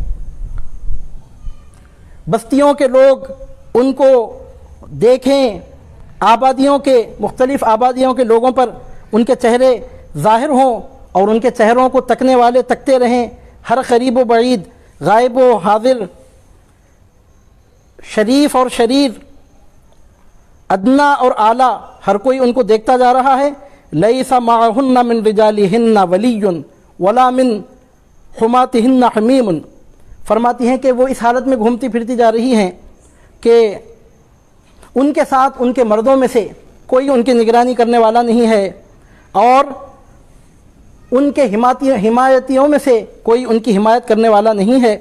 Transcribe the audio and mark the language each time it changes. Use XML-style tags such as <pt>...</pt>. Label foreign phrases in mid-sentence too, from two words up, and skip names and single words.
<ur>بستیوں کے لوگ ان کو دیکھیں، مختلف آبادیوں کے لوگوں پر ان کے چہرے ظاہر ہوں اور ان کے چہروں کو تکنے والے تکتے رہیں، ہر قریب و بعید، غائب و حاضر، شریف اور شریر، ادنا اور اعلیٰ، ہر کوئی ان کو دیکھتا جا رہا ہے۔</ur> <ar>لیس معہن من رجالہن ولی ولا من حماتہن حمیم۔</ar> <ur>فرماتی ہیں کہ وہ اس حالت میں گھومتی پھرتی جا رہی ہیں کہ ان کے ساتھ ان کے مردوں میں سے کوئی ان کی نگرانی کرنے والا نہیں ہے، اور ان کے حمایتیوں میں سے کوئی ان کی حمایت کرنے والا نہیں ہے۔</ur>